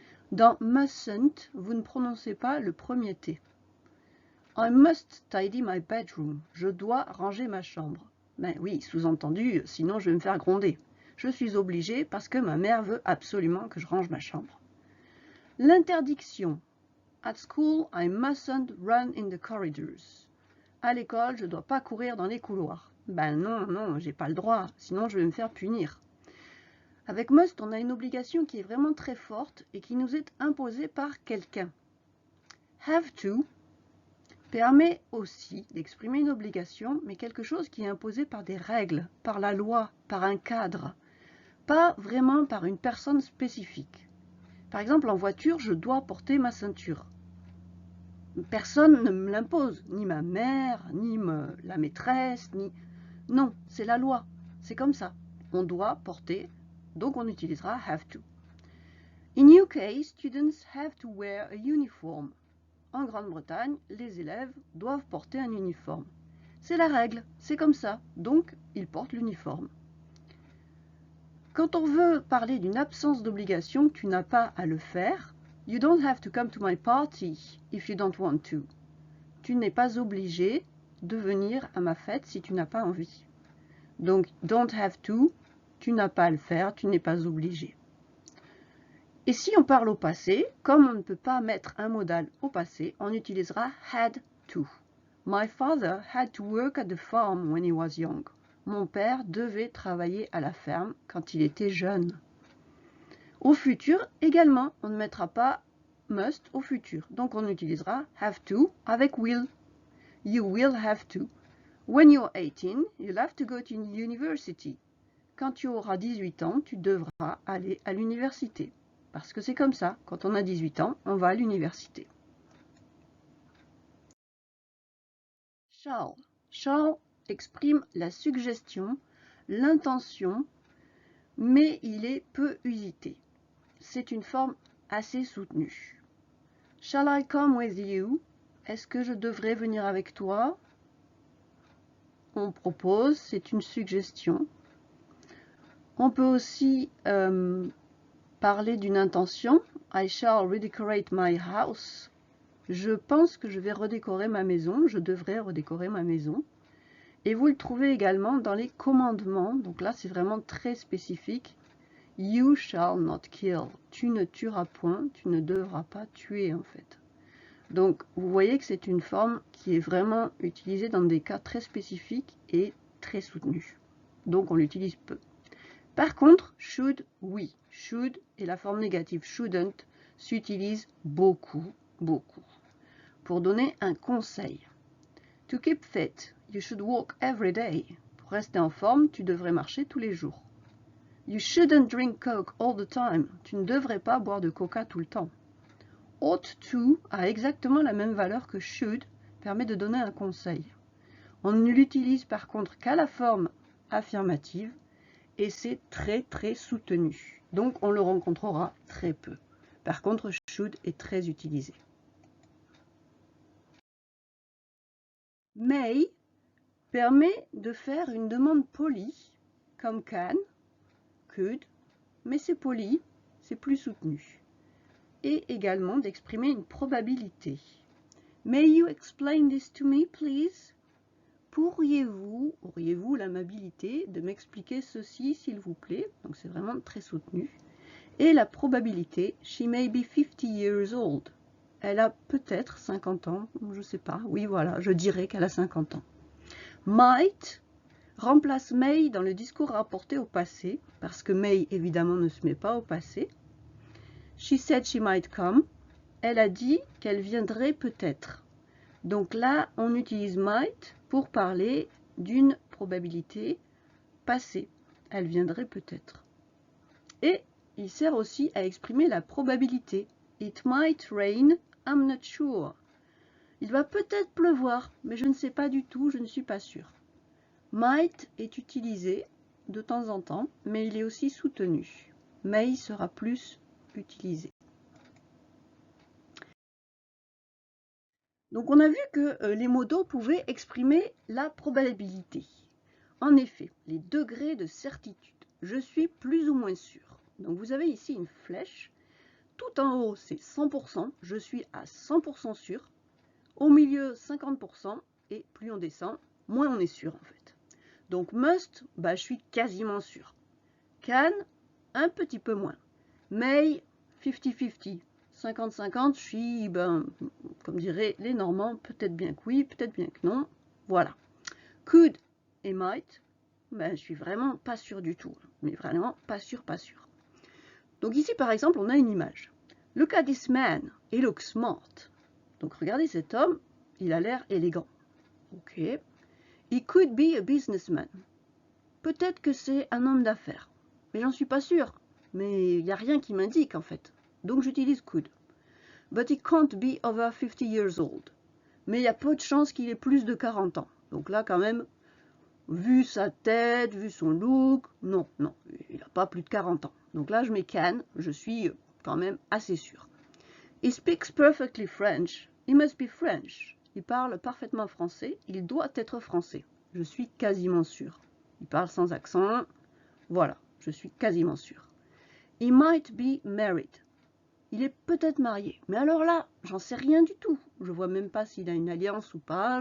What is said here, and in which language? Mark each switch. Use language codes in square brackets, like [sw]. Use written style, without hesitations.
[fr] Dans mustn't, vous ne prononcez pas le premier T. [en] I must tidy my bedroom. [fr] Je dois ranger ma chambre. Ben oui, sous-entendu, sinon je vais me faire gronder. Je suis obligée parce que ma mère veut absolument que je range ma chambre. L'interdiction. [en] At school, I mustn't run in the corridors. [fr] À l'école, je ne dois pas courir dans les couloirs. Ben non, j'ai pas le droit, sinon je vais me faire punir. Avec must, on a une obligation qui est vraiment très forte et qui nous est imposée par quelqu'un. Have to permet aussi d'exprimer une obligation, mais quelque chose qui est imposé par des règles, par la loi, par un cadre, pas vraiment par une personne spécifique. Par exemple, en voiture, je dois porter ma ceinture. Personne ne me l'impose, ni ma mère, ni la maîtresse, ni... Non, c'est la loi, c'est comme ça. On doit porter, donc on utilisera have to. [en] In UK, students have to wear a uniform. [fr] En Grande-Bretagne, les élèves doivent porter un uniforme. C'est la règle, c'est comme ça, donc ils portent l'uniforme. Quand on veut parler d'une absence d'obligation, tu n'as pas à le faire. [en] You don't have to come to my party if you don't want to. [fr] Tu n'es pas obligé de venir à ma fête si tu n'as pas envie. Donc, don't have to, tu n'as pas à le faire, tu n'es pas obligé. Et si on parle au passé, comme on ne peut pas mettre un modal au passé, on utilisera had to. My father had to work at the farm when he was young. Mon père devait travailler à la ferme quand il était jeune. Au futur, également, on ne mettra pas must au futur. Donc on utilisera have to avec will. [en] You will have to. When you're 18, you'll have to go to university. [fr] Quand tu auras 18 ans, tu devras aller à l'université. Parce que c'est comme ça, quand on a 18 ans, on va à l'université. Shall. Shall exprime la suggestion, l'intention, mais il est peu usité. C'est une forme assez soutenue. [en] Shall I come with you? [fr] Est-ce que je devrais venir avec toi? On propose, c'est une suggestion. On peut aussi parler d'une intention. [en] I shall redecorate my house. [fr] Je pense que je vais redécorer ma maison. Je devrais redécorer ma maison. Et vous le trouvez également dans les commandements. Donc là, c'est vraiment très spécifique. [en] You shall not kill. [fr] Tu ne tueras point. Tu ne devras pas tuer, en fait. Donc, vous voyez que c'est une forme qui est vraiment utilisée dans des cas très spécifiques et très soutenus. Donc, on l'utilise peu. Par contre, should, oui. Should et la forme négative shouldn't s'utilisent beaucoup, beaucoup. Pour donner un conseil. [en] To keep fit, you should walk every day. [fr] Pour rester en forme, tu devrais marcher tous les jours. [en] You shouldn't drink Coke all the time. [fr] Tu ne devrais pas boire de coca tout le temps. Ought to a exactement la même valeur que should, permet de donner un conseil. On ne l'utilise par contre qu'à la forme affirmative et c'est très très soutenu. Donc on le rencontrera très peu. Par contre, should est très utilisé. May permet de faire une demande polie, comme can, could, mais c'est poli, c'est plus soutenu. Et également d'exprimer une probabilité. [en] May you explain this to me, please? [fr] Auriez-vous l'amabilité de m'expliquer ceci, s'il vous plaît? Donc c'est vraiment très soutenu. Et la probabilité, [en] she may be 50 years old. [fr] Elle a peut-être 50 ans, je ne sais pas. Oui, voilà, je dirais qu'elle a 50 ans. Might remplace may dans le discours rapporté au passé, parce que may, évidemment, ne se met pas au passé. [en] She said she might come. [fr] Elle a dit qu'elle viendrait peut-être. Donc là, on utilise might pour parler d'une probabilité passée. Elle viendrait peut-être. Et il sert aussi à exprimer la probabilité. [en] It might rain, I'm not sure. [fr] Il va peut-être pleuvoir, mais je ne sais pas du tout, je ne suis pas sûre. Might est utilisé de temps en temps, mais il est aussi soutenu. May sera plus utilisé. Donc on a vu que les modos pouvaient exprimer la probabilité. En effet, les degrés de certitude. Je suis plus ou moins sûr. Donc vous avez ici une flèche. Tout en haut, c'est 100%. Je suis à 100% sûr. Au milieu, 50%. Et plus on descend, moins on est sûr en fait. Donc must, je suis quasiment sûr. Can, un petit peu moins. May, 50-50. 50-50, je suis, comme diraient les Normands, peut-être bien que oui, peut-être bien que non. Voilà. Could et might, je suis vraiment pas sûr du tout. Mais vraiment pas sûr, pas sûr. Donc ici, par exemple, on a une image. [en] Look at this man, he looks smart. [fr] Donc regardez cet homme, il a l'air élégant. Ok. [en] He could be a businessman. [fr] Peut-être que c'est un homme d'affaires, mais j'en suis pas sûre. Mais il n'y a rien qui m'indique en fait. Donc j'utilise could. [en] But he can't be over 50 years old. [fr] Mais il y a peu de chances qu'il ait plus de 40 ans. Donc là quand même, vu sa tête, vu son look, non, il n'a pas plus de 40 ans. Donc là je mets can, je suis quand même assez sûre. [en] He speaks perfectly French. He must be French. [fr] Il parle parfaitement français, il doit être français. Je suis quasiment sûre. Il parle sans accent. Voilà, je suis quasiment sûre. [en] He might be married. [fr] Il est peut-être marié. Mais alors là, j'en sais rien du tout. Je vois même pas s'il a une alliance ou pas.